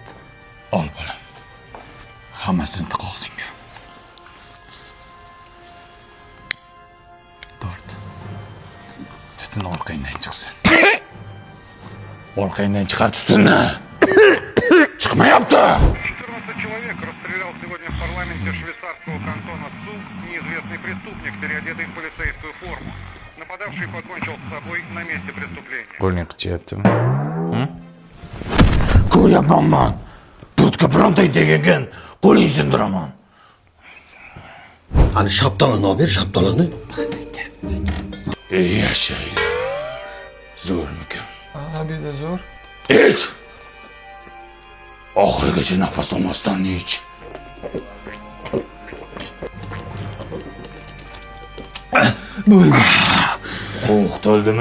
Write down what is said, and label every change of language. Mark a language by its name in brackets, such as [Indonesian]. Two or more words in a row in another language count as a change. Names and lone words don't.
[Uzbek] Ol bolam. Hammasini tiq og'zingga. Tort. Tutun orqangdan chiqsin. Orqangdan chiqar tutunni. Chiqmayapti. [Russian] 14 человек расстрелял сегодня в парламенте швейцарского кантона Цуг неизвестный преступник, переодетый в полицейскую форму. Нападавший покончил с собой на месте преступления. [Uzbek] Qo'ling qichyaptimi? Ko'ryapman. Budka birontang tegagan qo'ling sindiraman. [Turkish] Hani şaptalını al ver şaptalını. [Uzbek] Ey yashaylar. Zo'rmikan? Abida zo'r. Ich. Oxirigacha nafas olmasdan ich. Qo'rq to'ldimi?